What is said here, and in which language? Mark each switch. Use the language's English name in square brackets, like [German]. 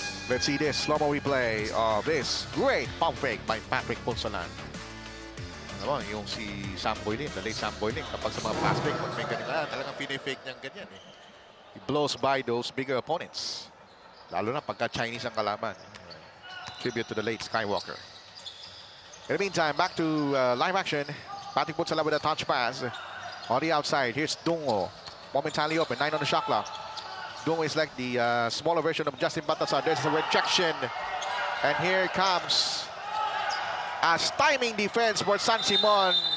[English] Let's see this slow-mo replay of this great pump fake by Patrick Ponsalan. [Filipino] Alam mo, yung si Sam Boylin, [English] the late [Filipino] Sam Boylin, kapag sa mga fast break, pag may ganyan na, talagang pinay-fake niyang ganyan eh. [English] He blows by those bigger opponents. [Filipino] Lalo na pagka Chinese ang kalaban. [English] Tribute to the late Skywalker. In the meantime, back to live action. Patrick Ponsalan with a touch pass. On the outside, here's Dungo. Momentarily open, 9 on the shot clock. Dungo is like the smaller version of Justin Baltazar. There's a rejection. And here comes a timing defense for San Simon.